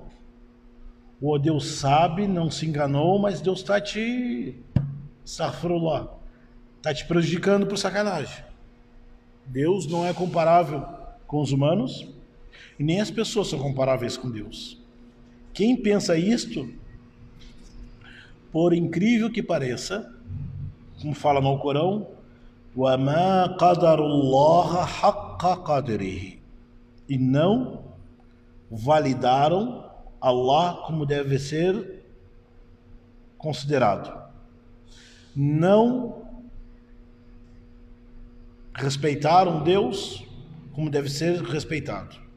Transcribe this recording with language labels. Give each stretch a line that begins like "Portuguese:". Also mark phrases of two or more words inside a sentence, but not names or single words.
Portuguese: Ou Deus sabe, não se enganou, mas Deus está te prejudicando por sacanagem. Deus não é comparável com os humanos e nem as pessoas são comparáveis com Deus. Quem pensa isto, por incrível que pareça, como fala no Corão,
Arabic: وَمَا قَدَرُ اللَّهَ حَقَّ قَدْرِهِ,
Portuguese: e não validaram Allah como deve ser considerado. Não respeitaram Deus como deve ser respeitado.